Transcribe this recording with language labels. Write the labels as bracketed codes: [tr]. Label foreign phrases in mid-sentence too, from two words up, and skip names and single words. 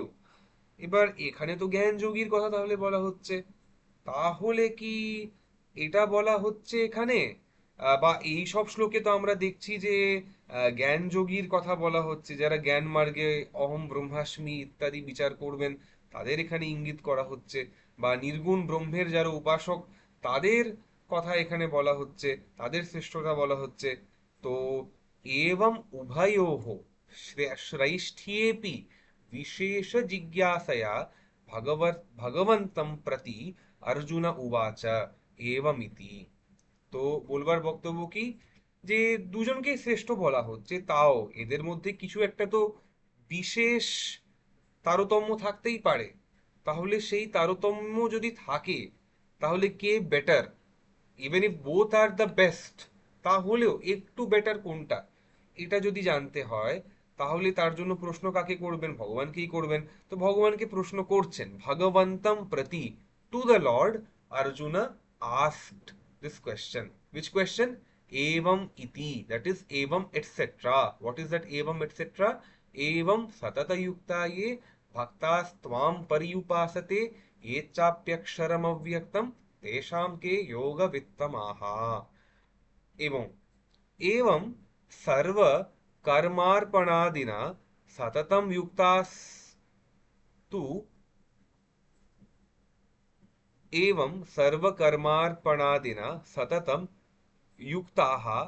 [bn] এবার এখানে তো জ্ঞান যোগীর কথা তাহলে বলা হচ্ছে, তাহলে কি এটা বলা হচ্ছে এখানে, বা এই সব শ্লোকে তো আমরা দেখছি যে জ্ঞান যোগীর কথা বলা হচ্ছে, যারা জ্ঞান মার্গে অহম ব্রহ্মাস্মি ইত্যাদি বিচার করবেন, তাদের এখানে ইঙ্গিত করা হচ্ছে, বা নির্গুণ ব্রহ্মের যারা উপাসক তাদের কথা এখানে বলা হচ্ছে, তাদের শ্রেষ্ঠতা বলা হচ্ছে। [sa] তো एवं उभयोः श्रैष्ठ्येऽपि विशेष जिज्ञासया भगवन्तं प्रति अर्जुन उवाच एवमिति। [bn] তো বলবার বক্তব্য কি, যে দুজনকে শ্রেষ্ঠ বলা হচ্ছে, তাও এদের মধ্যে কিছু একটা তো বিশেষ তারতম্য থাকতেই পারে। তাহলে সেই তারতম্য যদি থাকে, তাহলে কে বেটার? [en] even if both are the best, [bn] তাহলেও একটু বেটার কোনটা, এটা যদি জানতে হয়, তাহলে তার জন্য প্রশ্ন কাকে করবেন? ভগবানকেই করবেন। তো ভগবানকে প্রশ্ন করছেন, [sa] भगवन्तं प्रति, [en] to the Lord Arjuna asked this question. which question? [sa] एवम् इति, [en] that is evam etc. What is that evam etc? [sa] एवं सतत युक्ता ये भक्तास् त्वां पर्युपासते ये चाप्यक्षरम अव्यक्तम तेषां के योग वित्तमाहा। एवं एवं सर्व कर्मार्पणादिना सततं युक्तास्तु, एवं सर्व कर्मार्पणादिना सततं युक्ताः